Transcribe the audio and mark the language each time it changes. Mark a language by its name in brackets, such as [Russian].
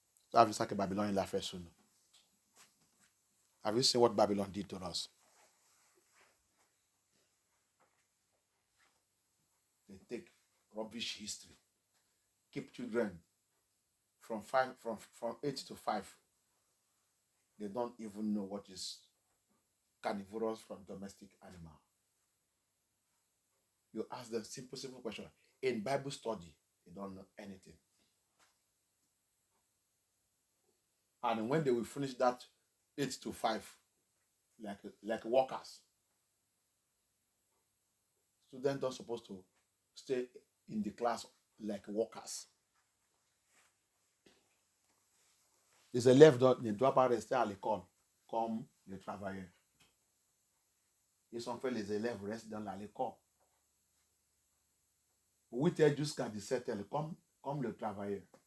[French] Ça, c'est ça que Babylone il a fait sur nous. [English] Have you seen what Babylon did to us? They take rubbish history, keep children from 8 to 5. They don't even know what is carnivorous from domestic animal. You ask them simple question. In Bible study, they don't know anything. And when they will finish that 8 to 5, like workers, students are supposed to stay in the class like workers. [French] Les élèves ne doivent pas rester à l'école comme les travailleurs. Ils sont faits, les élèves restent dans l'école. 8h jusqu'à 17h, comme le travailleur.